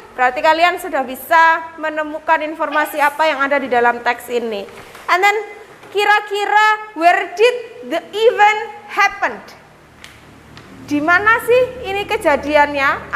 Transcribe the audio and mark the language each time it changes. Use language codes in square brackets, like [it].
[id] Berarti kalian sudah bisa menemukan informasi apa yang ada di dalam teks ini. [en] And then, kira-kira where did the event happened? [id] Di mana sih ini kejadiannya?